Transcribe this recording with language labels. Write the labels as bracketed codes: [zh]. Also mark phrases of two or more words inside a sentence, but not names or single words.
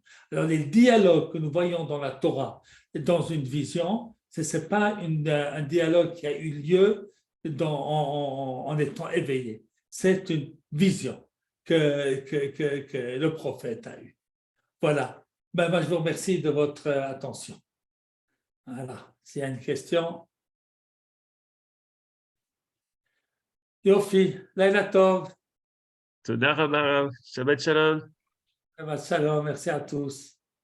[fr] Alors les dialogues que nous voyons dans la Torah, dans une vision, ce n'est pas un dialogue qui a eu lieu en étant éveillé. C'est une vision que le prophète a eue. Voilà. Ben, moi, je vous remercie de votre attention. Voilà. S'il y a une question. [he] יופי, לילה טוב. תודה רבה, שבת שלום. שבת שלום. [fr] Merci à tous.